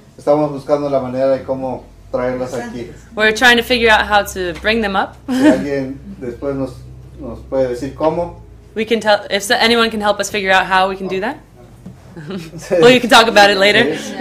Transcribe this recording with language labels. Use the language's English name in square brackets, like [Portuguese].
[Spanish] Estamos buscando la manera de cómo traerlas aquí. [English] We're trying to figure out how to bring them up. [Spanish] Si alguien después nos puede decir cómo. [English] We can tell if anyone can help us figure out how we can do that. Well, you can talk about it later.